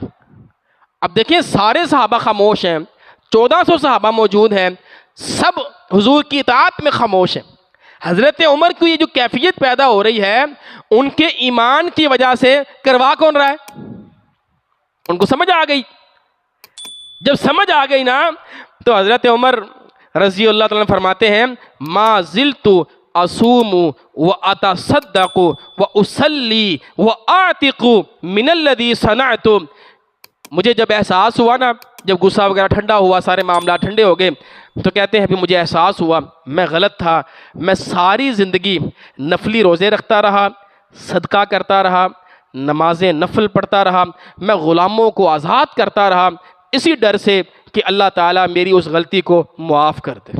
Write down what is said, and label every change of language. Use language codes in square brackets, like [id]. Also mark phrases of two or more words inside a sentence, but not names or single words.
[ur] اب دیکھیں سارے صحابہ خاموش ہیں، 1400 صحابہ موجود ہیں، سب حضور کی اطاعت میں خاموش ہیں۔ حضرت عمر کو یہ جو کیفیت پیدا ہو رہی ہے ان کے ایمان کی وجہ سے کروا کون رہا ہے؟ ان کو سمجھ آ گئی۔ جب سمجھ آ گئی نا تو حضرت عمر [ar] رضی اللہ تعالیٰ [ur] فرماتے ہیں [ar] ما زلت اصوم و اتصدق و اصلی و اعتق من الذی صنعت، [ur] مجھے جب احساس ہوا نا، جب غصہ وغیرہ ٹھنڈا ہوا، سارے معاملات ٹھنڈے ہو گئے، تو کہتے ہیں پھر مجھے احساس ہوا میں غلط تھا، میں ساری زندگی نفلی روزے رکھتا رہا، صدقہ کرتا رہا، نمازیں نفل پڑھتا رہا، میں غلاموں کو آزاد کرتا رہا، اسی ڈر سے کہ اللہ تعالیٰ میری اس غلطی کو معاف کر دے۔